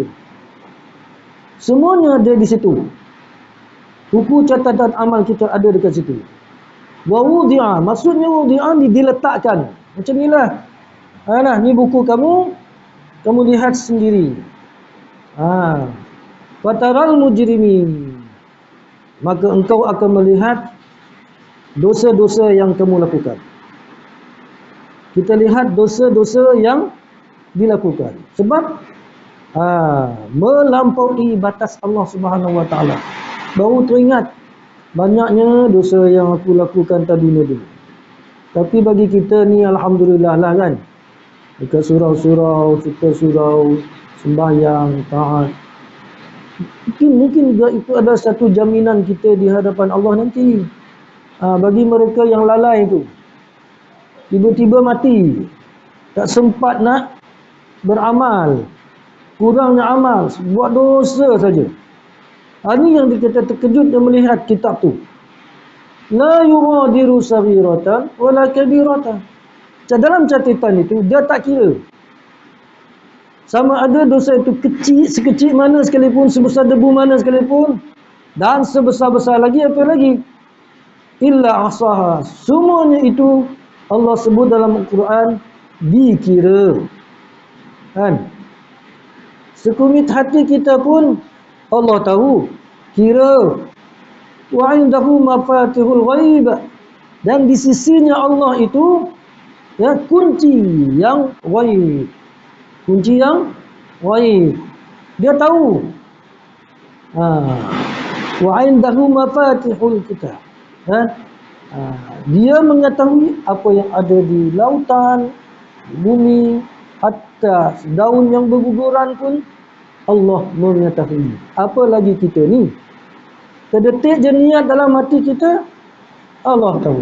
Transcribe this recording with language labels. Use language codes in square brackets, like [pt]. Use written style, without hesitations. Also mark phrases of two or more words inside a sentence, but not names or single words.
[ms] Semuanya ada di situ. Buku catatan amal kita ada dekat situ. [ar] ووضع, [ms] maksudnya wudi'a diletakkan. Macam inilah. Ni buku kamu lihat sendiri. [ar] فترى المجرمين, [ms] maka engkau akan melihat dosa-dosa yang kamu lakukan. Kita lihat dosa-dosa yang dilakukan. Sebab melampaui batas Allah [ar] سبحانه وتعالى. [ms] Baru teringat banyaknya dosa yang aku lakukan tadi dulu. Tapi bagi kita ni alhamdulillah lah kan. Dekat surau-surau, kita surau, sembahyang, taat. Mungkin juga itu adalah satu jaminan kita di hadapan Allah nanti. Bagi mereka yang lalai itu, tiba-tiba mati, tak sempat nak beramal, kurangnya amal, buat dosa saja. Ini yang kita terkejut dan melihat kitab tu. [ar] لا يغادر صغيرة ولا كبيرة. [ms] Dalam catatan itu dia tak kira sama ada dosa itu kecil, sekecil mana sekalipun, sebesar debu mana sekalipun, dan sebesar-besar lagi apa lagi, [ar] إلا أحصاها. [ms] Semuanya itu Allah sebut dalam Al-Quran dikira. Kan? Sekumit hati kita pun Allah tahu, kira. [ar] وعنده مفاتح الغيب, [ms] Dan di sisinya Allah itu ya kunci yang ghaib. Kunci yang ghaib. Dia tahu. [ar] وعنده مفاتح الكتاب. [ms] Dia mengetahui apa yang ada di lautan, di bumi, hatta daun yang berguguran pun Allah mengetahui. Apa lagi kita ni? Sedetik je niat dalam hati kita, Allah tahu.